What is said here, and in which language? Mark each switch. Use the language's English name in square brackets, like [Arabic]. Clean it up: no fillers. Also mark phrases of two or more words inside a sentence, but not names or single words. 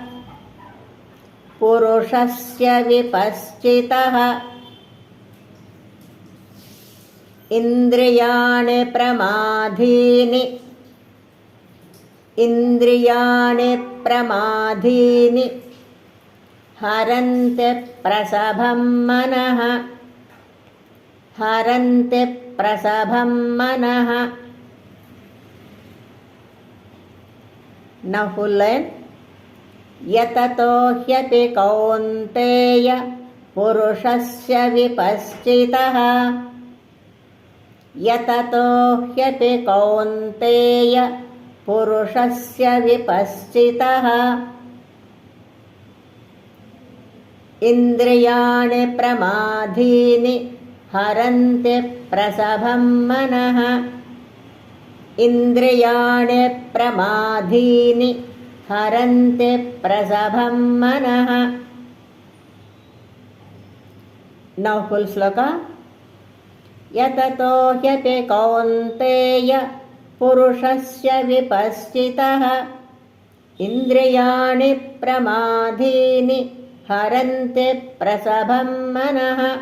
[Sanskrit] పురుషస్య విపశ్చితః ఇంద్రియాణి ప్రమాధీని ఇంద్రియాణి ప్రమాధీని హరంతి ప్రసభం మనః హరంతి ప్రసభం మనః. [English] Now full line. [Sanskrit] यततो ह्यपि कौन्तेय पुरुषस्य विपश्चितः यततो ह्यपि कौन्तेय पुरुषस्य विपश्चितः यततो ह्यपि कौन्तेय पुरुषस्य विपश्चितः इन्द्रियाणि प्रमाथीनि हरन्ति प्रसभं मनः ఇంద్రియాణి ప్రమాధీని హరంతి ప్రసభం మనః. [English] now full sloka. [Sanskrit] యతతో హ్యపి కౌంతేయ పురుషస్య విపశ్చితః ఇంద్రియాణి ప్రమాధీని హరంతి ప్రసభం మనః.